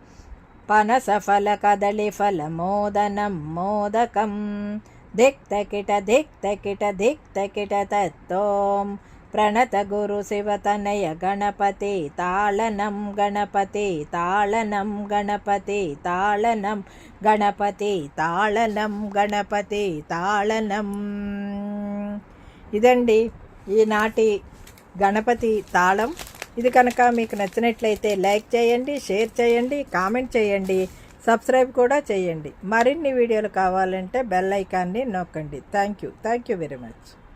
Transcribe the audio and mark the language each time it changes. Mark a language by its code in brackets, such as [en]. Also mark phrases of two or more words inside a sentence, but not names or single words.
[sa] पनसफलकदलीफलमोदनं मोदकं धिक्तकिट तत्तों प्रणतगुरुशिवतनय गणपति ताळनं गणपति ताळनं गणपति ताळनं गणपति ताळनं गणपति ताळनं. [te] ఇదండి ఈనాటి గణపతి తాళం. ఇది కనుక మీకు నచ్చినట్లయితే లైక్ చేయండి, షేర్ చేయండి, కామెంట్ చేయండి, సబ్స్క్రైబ్ కూడా చేయండి. మరిన్ని వీడియోలు కావాలంటే బెల్ ఐకాన్ని నొక్కండి. [en] Thank you very much.